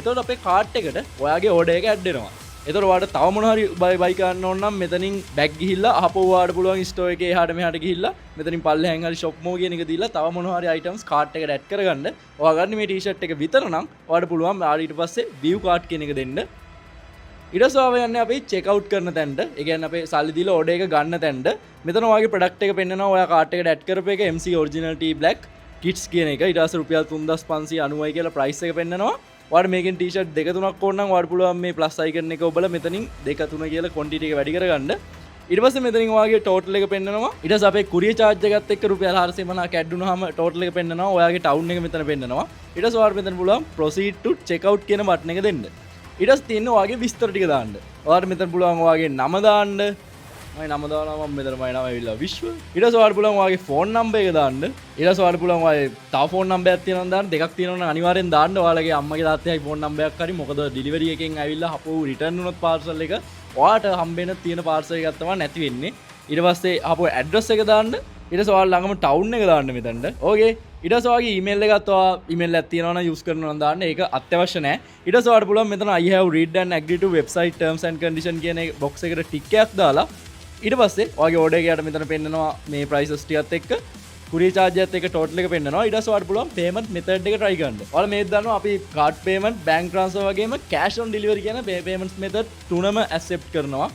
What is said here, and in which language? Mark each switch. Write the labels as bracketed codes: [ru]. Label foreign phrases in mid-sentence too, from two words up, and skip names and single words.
[si] එතකොට අපේ cart එකට ඔයාගේ order එක add වෙනවා. එතකොට ඔයාලට තව මොන හරි buy කරන්න ඕන නම් මෙතනින් back ගිහිල්ලා අහපුව ඔයාලට පුළුවන් store එකේ එහාට මෙහාට ගිහිල්ලා මෙතනින් පල්ලෙහෙන් හරි [en] shop more [si] කියන එක දීලා තව මොන හරි [en] items cart [si] එකට add කරගන්න. ඔයා ගන්න මේ t-shirt එක විතර නම් ඔයාලට පුළුවන් ඊට පස්සේ [en] view cart [si] කියන එක දෙන්න. ඊට පස්සේ ඔයා යන්නේ අපි [en] check out [si] කරන තැනට. ඒ කියන්නේ අපේ සල්ලි දීලා order එක ගන්න තැනට. මෙතන ඔයාගේ product එක පෙන්නනවා. ඔයා cart එකට add කරපු එක MC original T black kids කියන එක. ඊට පස්සේ රුපියල් 3590යි කියලා price එක පෙන්නනවා. ඔයාලට මේකෙන් t-shirt දෙක තුනක් ඕන නම් ඔයාලට පුළුවන් මේ [en] plus icon [si] එක ඔබලා මෙතනින් දෙක තුන කියලා quantity එක වැඩි කරගන්න. ඊට පස්සේ මෙතනින් ඔයාගේ total එක පෙන්නනවා. ඊට පස්සේ අපේ [en] courier charge [si] එකත් එක්ක රුපියල් 450ක් add වුණාම total එක පෙන්නනවා. ඔයාගේ town එක මෙතන පෙන්නනවා. ඊට පස්සේ ඔයාලට මෙතන පුළුවන් [en] proceed to check out [si] කියන button එක දෙන්න. ඊට පස්සේ තියෙන්නේ ඔයාගේ විස්තර ටික දාන්න. ඔයාලට මෙතන පුළුවන් ඔයාගේ නම දාන්න. මම නම දානවා මම මෙතන මගේ නම ඇවිල්ලා විශ්ව. ඊට පස්සේ ඔයාලට පුළුවන් ඔයාගේ [en] phone number [si] එක දාන්න. ඊට පස්සේ ඔයාලට පුළුවන් ඔයාගේ තව [en] phone number [si] එකක් තියෙනවා නම් දාන්න. දෙකක් තියෙනවා නම් අනිවාර්යෙන් දාන්න. ඔයාලගේ අම්මගේ තාත්තගේ [en] phone number [si] එකක් හරි. මොකද delivery එකෙන් ඇවිල්ලා අපෝ return වුණොත් parcel එක ඔයාට හම්බෙන්න තියෙන parcel එකක් තමයි නැති වෙන්නේ. ඊට පස්සේ අපෝ address එක දාන්න. ඊට පස්සේ ඔයාලා ළඟම town එක දාන්න මෙතනට. ඕකේ. ඊට පස්සේ ඔයාගේ email එකත් ඔයා email එකක් තියෙනවා නම් use කරනවා නම් දාන්න. ඒක අත්‍යවශ්‍ය නැහැ. ඊට පස්සේ ඔයාලට පුළුවන් මෙතන [en] I have read and agree to website terms and condition [si] කියන box එකට tick එකක් දාලා ඊට පස්සේ ඔයාගේ order එකකට මෙතන පෙන්නනවා මේ prices ටිකත් එක්ක [en] courier charge [si] එකත් එක්ක total එක පෙන්නනවා. ඊට පස්සේ ඔයාලට පුළුවන් [en] payment method [si] එක try කරන්න. ඔයාලා මේක දන්නවා අපි [en] card payment, bank transfer [si] වගේම [en] cash on delivery [si] කියන [en] payment method [si] තුනම accept කරනවා.